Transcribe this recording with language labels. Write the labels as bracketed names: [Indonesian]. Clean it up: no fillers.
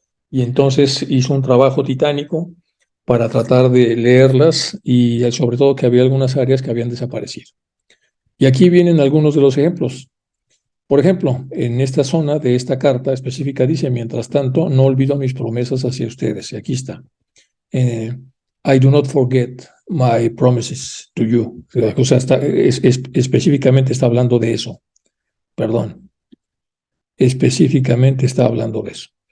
[Spanish] Y entonces hizo un trabajo titánico para tratar de leerlas y sobre todo que había algunas áreas que habían desaparecido. Y aquí vienen algunos de los ejemplos. Por ejemplo, en esta zona de esta carta específica dice, mientras tanto, no olvido mis promesas hacia ustedes. Y aquí está. [English] I do not forget my promises to you. [Spanish] O sea, específicamente está hablando de eso. Perdón. Específicamente está hablando de eso.